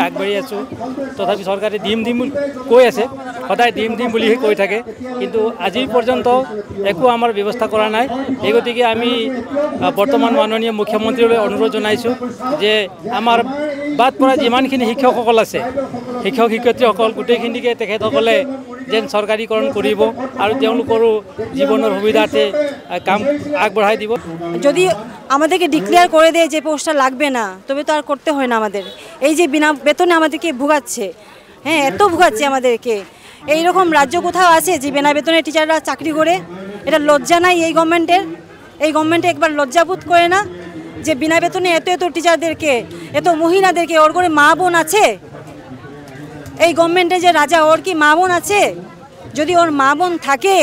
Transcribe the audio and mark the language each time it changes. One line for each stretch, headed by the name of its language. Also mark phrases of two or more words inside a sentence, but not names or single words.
Assamese: আগবাঢ়ি আছোঁ তথাপি চৰকাৰে দিম কৈ আছে সদায় দিম বুলিহে কৈ থাকে কিন্তু আজি পৰ্যন্ত একো আমাৰ ব্যৱস্থা কৰা নাই এই গতিকে আমি বৰ্তমান মাননীয় মুখ্যমন্ত্ৰীলৈ অনুৰোধ জনাইছোঁ যে আমাৰ বাদ পৰা যিমানখিনি শিক্ষকসকল আছে শিক্ষক শিক্ষয়িত্ৰীসকল গোটেইখিনিকে তেখেতসকলে যেন চৰকাৰীকৰণ কৰিব আৰু তেওঁলোকৰো জীবনের সুবিধাতে কাম আগবঢ়াই দিব
Bangla: যদি আমাদেরকে ডিক্লেয়ার করে দেয় যে পোস্টটা লাগবে না তবে তো আর করতে হয় না আমাদের এই যে বিনা বেতনে আমাদেরকে ভুগাচ্ছে হ্যাঁ এত ভুগাচ্ছে আমাদেরকে এই রকম রাজ্য কোথাও আছে যে বিনা বেতনে টিচাররা চাকরি করে এটা লজ্জা নাই এই গভর্নমেন্টে একবার লজ্জাবোধ করে না যে বিনা বেতনে এত টিচারদেরকে এত মহিলাদেরকে ওর করে মা বোন আছে এই গভর্নমেন্টে যে রাজা ওর কি মা বোন আছে যদি ওর মা বোন থাকে